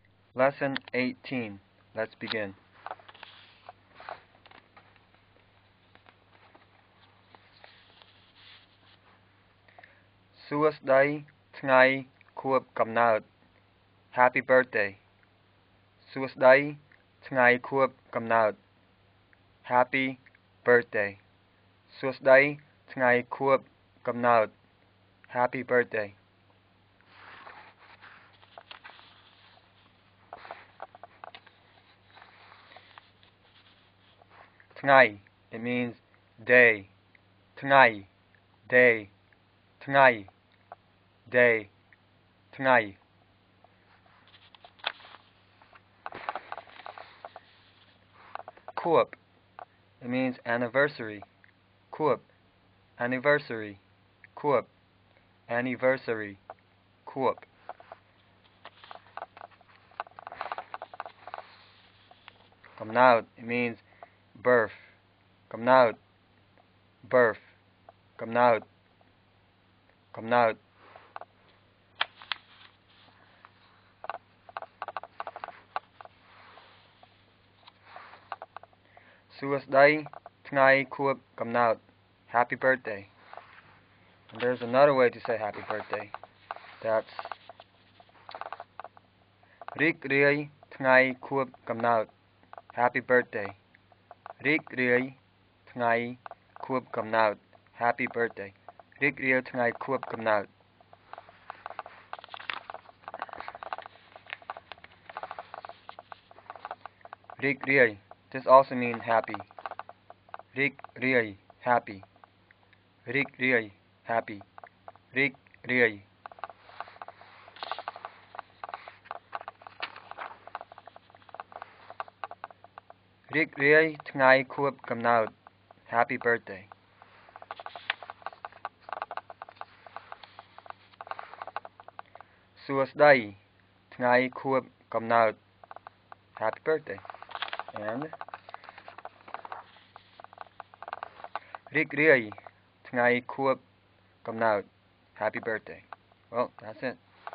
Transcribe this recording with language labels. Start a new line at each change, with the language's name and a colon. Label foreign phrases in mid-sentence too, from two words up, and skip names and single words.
English: Lesson 18. Let's begin.
Khmer: សួស្តីថ្ងៃខួបកំណើត
English: Happy birthday
Khmer: សួស្តីថ្ងៃខួបកំណើត
English: Happy birthday
Khmer: សួស្តីថ្ងៃខួបកំណើត
English: Happy birthday ថ្ងៃ it means day ថ្ងៃ day ថ្ងៃ day ថ្ងៃ
Khmer: ខួប
English: it means anniversary
Khmer: ខួប anniversary ខួប anniversary ខួប កំណើត
English: it means birth
Khmer: កំណើត birth កំណើត កំណើត សួស្តីថ្ងៃខួបកំណើត
English: Happy birthday. And there's another way to say happy birthday.
Khmer: That's រីករាយថ្ងៃខួបកំណើត
English: Happy birthday.
Khmer: រីករាយថ្ងៃខួបកំណើត
English: Happy birthday.
Khmer: រីករាយថ្ងៃខួបកំណើត រីករាយ
English: This also means happy.
Khmer: រីករាយ happy. រីករាយ happy. រីករាយ រីករាយថ្ងៃខួបកំណើត
English: Happy birthday.
Khmer: សួស្តីថ្ងៃខួបកំណើត
English: Happy birthday.
Khmer: And រីករាយថ្ងៃខួបកំណើត
English: Happy birthday. Well, that's it.